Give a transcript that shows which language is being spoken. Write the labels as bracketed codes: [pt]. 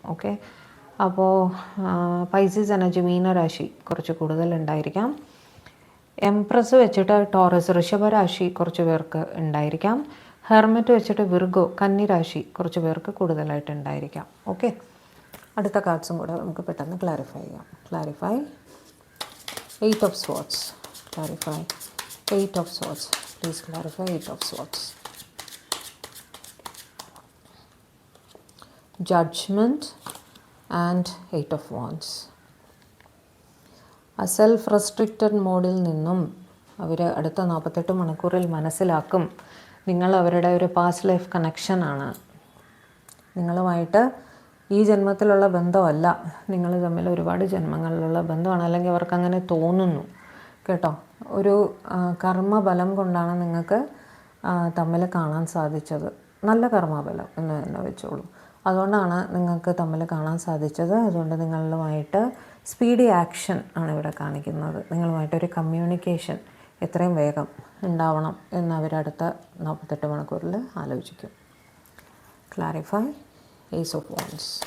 [ml] Okay, അപ്പോൾ Pisces energy മീനരാശി കുറച്ച് കൂടുതൽ ഉണ്ടായിരിക്കാം. എംപ്രസ് വെച്ചിട്ട് ടോറസ് ഋഷഭരാശി കുറച്ച് പേർക്ക് ഉണ്ടായിരിക്കാം. ഹെർമറ്റ് വെച്ചിട്ട് വിർഗോ കന്നിരാശി കുറച്ച് പേർക്ക് കൂടുതലായിട്ട് ഉണ്ടായിരിക്കാം. ഓക്കെ, അടുത്ത കാർഡ്സും കൂടെ നമുക്ക് പെട്ടെന്ന് ക്ലാരിഫൈ ചെയ്യാം. [en] Clarify 8 of Swords. Clarify 8 of Swords. Please clarify 8 of Swords. Judgment and 8 of Wands. [ml] ആ സെൽഫ് റെസ്ട്രിക്റ്റഡ് മോഡിൽ നിന്നും അവർ അടുത്ത 48 മണിക്കൂറിൽ മനസ്സിലാക്കും നിങ്ങൾ അവരുടെ ഒരു പാസ്റ്റ് ലൈഫ് കണക്ഷനാണ്. നിങ്ങളുമായിട്ട് ഈ ജന്മത്തിലുള്ള ബന്ധമല്ല, നിങ്ങൾ തമ്മിൽ ഒരുപാട് ജന്മങ്ങളിലുള്ള ബന്ധമാണ്, അല്ലെങ്കിൽ അവർക്ക് അങ്ങനെ തോന്നുന്നു കേട്ടോ. ഒരു കർമ്മബലം കൊണ്ടാണ് നിങ്ങൾക്ക് തമ്മിൽ കാണാൻ സാധിച്ചത്. നല്ല കർമ്മബലം എന്ന് തന്നെ വെച്ചോളൂ. അതുകൊണ്ടാണ് നിങ്ങൾക്ക് തമ്മിൽ കാണാൻ സാധിച്ചത്. അതുകൊണ്ട് നിങ്ങളുമായിട്ട് സ്പീഡി ആക്ഷൻ ആണ് ഇവിടെ കാണിക്കുന്നത്. നിങ്ങളുമായിട്ടൊരു കമ്മ്യൂണിക്കേഷൻ എത്രയും വേഗം ഉണ്ടാവണം എന്ന് അവരടുത്ത 48 മണിക്കൂറിൽ ആലോചിക്കും. [en] Clarify Ace of Wands.